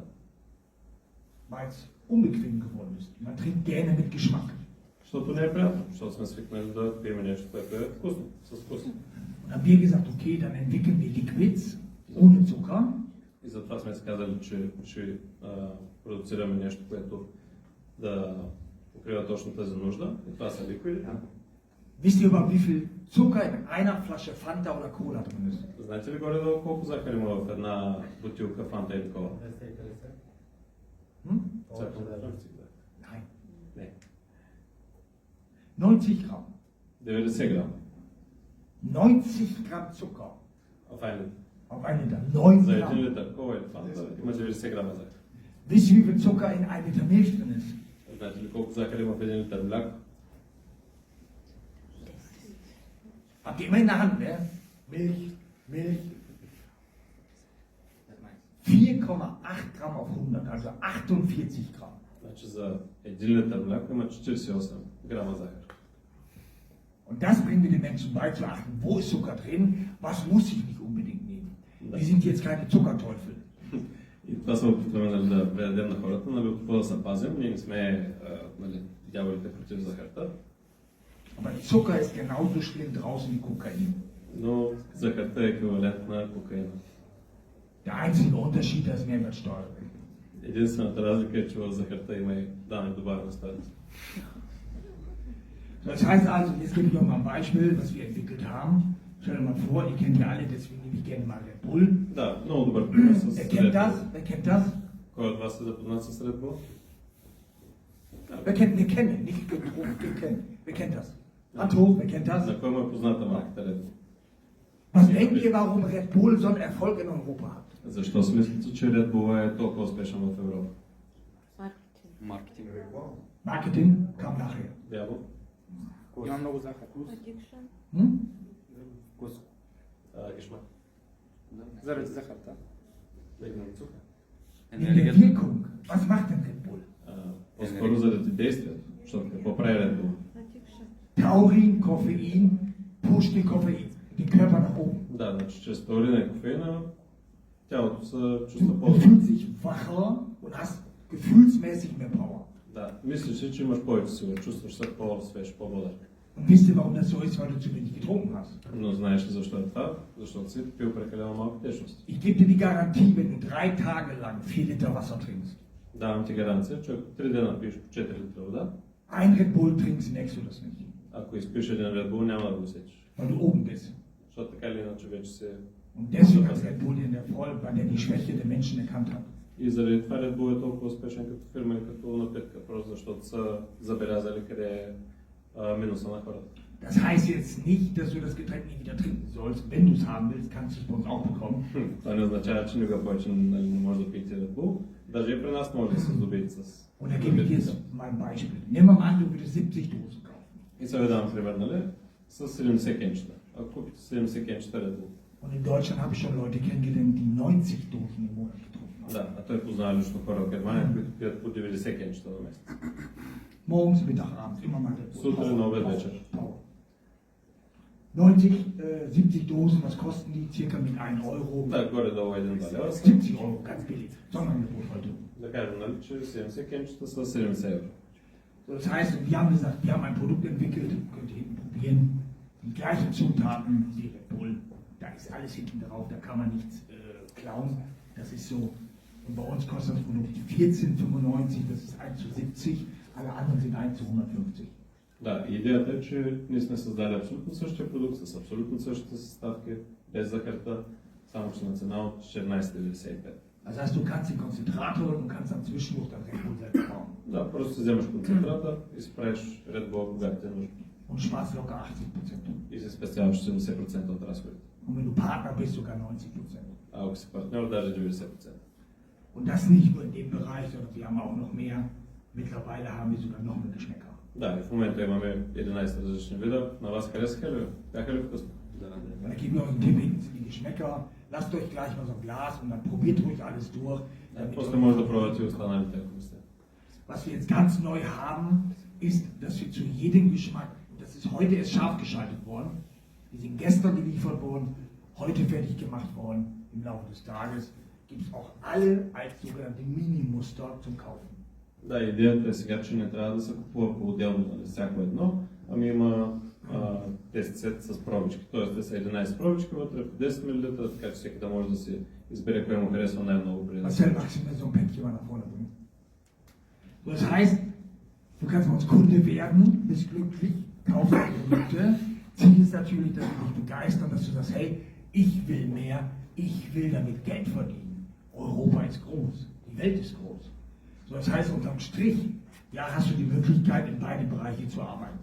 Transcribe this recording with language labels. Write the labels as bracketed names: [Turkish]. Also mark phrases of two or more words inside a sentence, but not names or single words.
[German] Weil es unbequem geworden ist. Man trinkt gerne mit Geschmack. [Bulgarian] Защото не е приятно, защото сме свикнали да пием нещо, което е вкусно, с вкус. [German] Und haben wir gesagt, okay, dann entwickeln wir Liquids ohne Zucker. [Bulgarian] И затова сме си казали, че ще продуцираме нещо, което да покрива точно тази нужда. И това са ликвиди. [German] Wisst ihr überhaupt, wie viel Zucker in einer Flasche Fanta oder Cola drin ist? [Bulgarian] Знаете ли горе-долу колко захар има в една бутилка Фанта или кола? [German] Hm? Nein. [Bulgarian] Не. [German] 90 Gramm. [Bulgarian] 90 грама. [German] 90 Gramm Zucker [Bulgarian] В един литър. [German] auf einen Liter. 9 [Bulgarian] За един [German] Gramm. [Bulgarian] литър кола или Фанта има 90 грама захар. [German] Wisst ihr, wie viel Zucker in 1 Liter Milch drin ist? [Bulgarian] Знаете ли колко захар има в един литър мляко? [German] Habt ihr immer in der Hand, ne? Milch, Milch. 4,8 Gramm auf 100, also 48 Gramm. [Bulgarian] Значи за 1 литър мляко има 48 грама захар. [German] Und das bringen wir den Menschen bei, zu achten, wo ist Zucker drin, was muss ich nicht unbedingt nehmen. Wir sind jetzt keine Zuckerteufel. [Bulgarian] И това се опитваме нали, да предадем на хората, нали, от какво да се пазим. Ние не сме нали, дяволите против захарта. [German] Aber Zucker ist genauso schlimm draußen wie Kokain. [Bulgarian] Но захарта е еквивалент на кокаина. [German] Der einzige Unterschied ist Mehrwertsteuer. [Bulgarian] Единствената разлика е, че в захарта има и данък добавена стойност. [German] Das heißt also, jetzt gebe ich euch mal ein Beispiel, was wir entwickelt haben. Stellt euch mal vor, ihr kennt ja alle, deswegen nehme ich gerne mal Red Bull. [Bulgarian] Да, много добър пример с [German] Wer kennt das? [Bulgarian] Red Bull. [German] Wer kennt das? [Bulgarian] Кой от вас е запознат с Red Bull? [German] Wer kennt, wir kennen, nicht getrunken, wir kennen. Wer kennt das? Hand hoch, wer kennt das? [Bulgarian] На кой му е позната марката Red Bull? [German] Was denkt ihr, warum Red Bull so einen Erfolg in Europa hat? [Bulgarian] Защо си мислите, че Red Bull е толкова успешен в Европа? Маркетинг. [German] Marketing kam nachher. [Bulgarian] Вярно? Има много захар. Hm? Вкус. [German] Гешмак. [Bulgarian] Заради захарта. [German] wegen Zucker. In der [Bulgarian] Енергията. [German] Wirkung. Was macht denn Red Bull? [Bulgarian] По-скоро заради действието. Защото какво прави Red Bull? [German] Taurin, Koffein, pusht die Koffein, den Körper nach oben. [Bulgarian] Да, значи чрез таурина и кофеина тялото се чувства [German] Du [Bulgarian] по-добре. [German] fühlst dich wacher und hast gefühlsmäßig mehr Power. [Bulgarian] Да, мислиш си, че имаш повече сила, чувстваш се по-свеж, по-бодър. [German] Und wisst ihr, warum das so ist? Weil du zu wenig getrunken hast. [Bulgarian] Но знаеш ли защо е това? Защото си пил прекалено малко течност. [German] Ich gebe dir die Garantie, wenn du 3 Tage lang 4 Liter Wasser trinkst, [Bulgarian] Давам ти гаранция, че ако 3 дена пиеш по 4 литра вода, [German] ein Red Bull trinkst, merkst du das nicht. [Bulgarian] ако изпиеш един Red Bull, няма да го усетиш. [German] Weil du oben bist. [Bulgarian] Защото така или иначе вече се... [German] Und deswegen hat Red Bull den Erfolg, weil er die Schwäche der Menschen erkannt hat. [Bulgarian] И заради това Red Bull е толкова успешен като фирма и като напитка, просто защото са забелязали къде е минуса на хората. [German] Das heißt jetzt nicht, dass du das Getränk nie wieder trinken sollst. Wenn du es haben willst, kannst du es bei uns auch bekommen. [Bulgarian] Това не означава, че никога повече нали, не може да пиете Red Bull. Даже и при нас може да се здобиете с... [German] Und da gebe ich dir jetzt mal ein Beispiel. Nimm mal an, du würdest 70 Dosen kaufen. [Bulgarian] И сега ви давам пример, нали? С 70 кенчета. Ако купите 70 кенчета Red Bull. [German] Und in Deutschland habe ich schon Leute kennengelernt, die 90 Dosen im Monat getrunken haben. [Bulgarian] Да, а той познава лично хора в Германия, които пият по 90 кенчета на месец. [German] Morgens, Mittag, abends, immer mal Red Bull. [Bulgarian] Сутрин, обед, вечер. [German] Power. 90, 70 Dosen, was kosten die? Circa mit 1 Euro. [Bulgarian] Да, горе-долу 1-2 лева. [German] 70 Euro, ganz billig. Sonderangebot heute. [Bulgarian] Да кажем, нали, че 70 кенчета са 70 евро. [German] So, das heißt, wir haben gesagt, wir haben ein Produkt entwickelt, könnt ihr hinten probieren, die gleichen Zutaten wie Red Bull. Da ist alles hinten drauf, da kann man nichts klauen. Das ist so. Und bei uns kostet das Produkt 14,95, das ist 1 zu 70, alle anderen sind 1 zu 150. [Bulgarian] Да, идеята е, че ние сме създали абсолютно същия продукт, с абсолютно същите съставки, без захарта, само че на цена от 14,95. [German] Das heißt, du kannst den Konzentrator und du kannst am Zwischendurch dann Red Bull selbst bauen. [Bulgarian] Да, просто си вземаш концентрата и си правиш Red Bull, когато ти е нужно. [German] Und sparst locker 80%. [Bulgarian] И си спестяваш 70% от разходите. [German] Und wenn du Partner bist, sogar 90%. [Bulgarian] А ако си партньор, даже 90%. [German] Und das nicht nur in dem Bereich, sondern wir haben auch noch mehr. Mittlerweile haben wir sogar noch mehr Geschmäcker. [Bulgarian] Да, и в момента имаме 11 различни вида. На вас харесаха ли? Бяха ли вкусни? Да. [German] Da geben wir euch einen Tipp hinten die Geschmäcker. Lasst euch gleich mal so ein Glas und dann probiert ruhig alles durch. damit [Bulgarian] После [German] ihr- [Bulgarian] може да пробвате и останалите, ако не сте. [German] Was wir jetzt ganz neu haben, ist, dass wir zu jedem Geschmack, das ist heute erst scharf geschaltet worden, die sind gestern geliefert worden, heute fertig gemacht worden, im Laufe des Tages, gibt es auch alle als sogenannte Mini-Muster zum Kaufen. [Bulgarian] Да, идеята е сега, че не трябва да се купува по-отделно нали, всяко едно, ами има 10 сет с пробички. Тоест те са 11 пробички вътре по 10 мл, така че всеки да може да си избере кое му харесва най-много преди да [German] Marcel, magst du mir so ein Päckchen mal nach vorne bringen? So, das heißt, du kannst bei uns Kunde werden, bist glücklich, kaufst deine Produkte. Ziel ist natürlich, dass wir dich begeistern, dass du sagst, hey, ich will mehr, ich will damit Geld verdienen. Europa ist groß, die Welt ist groß. So, das heißt, unterm Strich, ja, hast du die Möglichkeit, in beide Bereiche zu arbeiten.